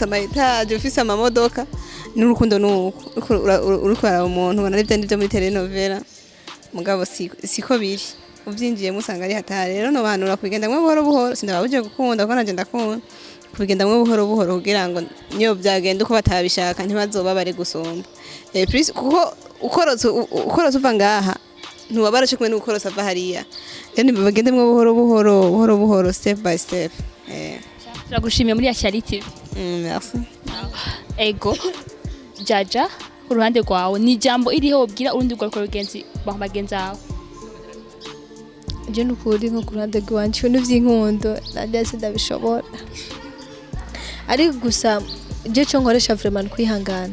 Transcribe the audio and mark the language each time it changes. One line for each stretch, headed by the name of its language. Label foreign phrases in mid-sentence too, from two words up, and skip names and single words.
Rundi: amayetaje ufise amamodoka n'urukundo nuko uri kurara umuntu ubona n'ibyo ndivyo muri telenovela mugabo siko biri uvyinjiyemo usanga ari hatari rero no banura kubigendamwe buhoro buhoro sindababuje gukunda kuko nanje ndakunda kubigendamwe buhoro buhoro kugira ngo niyo byagenda uko batabishaka ntibazoba bari gusumba plus kuko ukorotse uva ngaha ntubabara cyo kumwe n'ukorotse ava hariya rero bagendamwe buhoro buhoro
English: step by step
Rundi: turagushimiye muri Ashyali TV merci ego jaja uruhande rwawe ni jambo iriho ubwira urundi rwaruka rugenzi bagenzawe je n'ukuri nko ku ruhande rwanje ibintu by'inkundo nandi sindabishobora ariko gusa je cyo nkoresha vraiment kwihangana